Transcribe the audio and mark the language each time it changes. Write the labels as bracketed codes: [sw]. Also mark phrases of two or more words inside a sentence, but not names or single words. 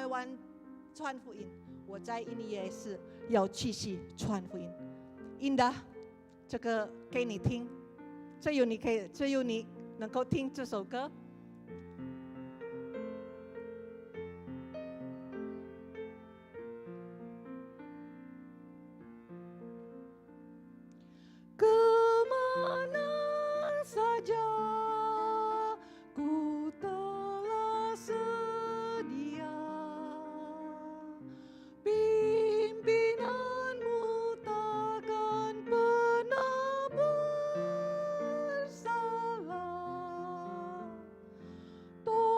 [zh] 湾传福音，我在印尼也是要继续传福音。Indah，这个给你听，只有你能够听这首歌。 [id] Kemana saja ku telah sedia, pimpinanmu takkan pernah bersalah.